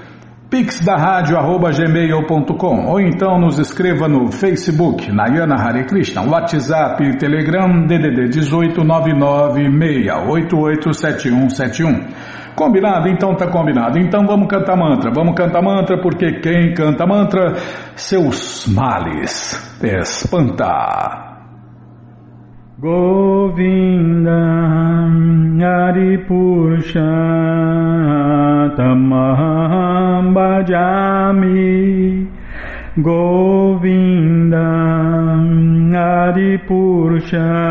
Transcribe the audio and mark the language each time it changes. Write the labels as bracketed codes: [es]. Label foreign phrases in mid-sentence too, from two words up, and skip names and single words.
[pt] pixdarradio@gmail.com ou então nos escreva no Facebook, Nayana Hare Krishna, WhatsApp e Telegram, DDD 18996887171. Combinado? Então tá combinado. Então vamos cantar mantra, porque quem canta mantra, seus males espanta. [sa] गोविन्दम् आदि पुरुषं तमहं भजामि गोविन्दम् आदि पुरुषं